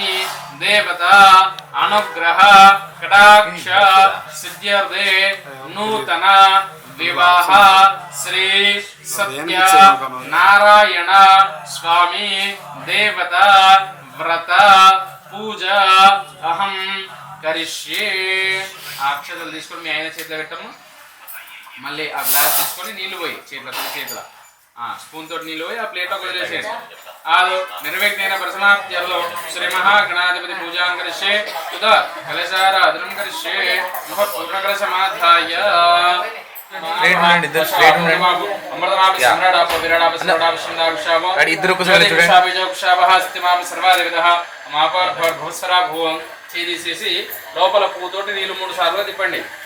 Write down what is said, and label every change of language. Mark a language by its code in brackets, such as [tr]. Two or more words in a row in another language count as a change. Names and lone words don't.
[sa] देवता अनुग्रह कटाक्ष सिद्ध्यर्थे नूतन विवाह श्री सत्य नारायण स्वामी देवता व्रत पूजा अहम करिष्ये [te] अक्षतలు తీసుకొని మీ ఆయన చేతిలో పెట్టము మళ్ళీ ఆ గ్లాస్ తీసుకొని నీళ్లు పోయి చేతిలో స్పూన్ తోటి నీళ్లు పోయి ఆ ప్లేట్ లో వదిలేసేయండి [sa] आदौ निर्विघ्नेन परिसमाप्त्यर्थं श्री महागणाधिपति पूजां करिष्ये उद कलशाराधनं करिष्ये पूर्णकलशमाधाय [te] చేసి లోపల పూతోటి నీళ్లు 3 సార్లు తిప్పండి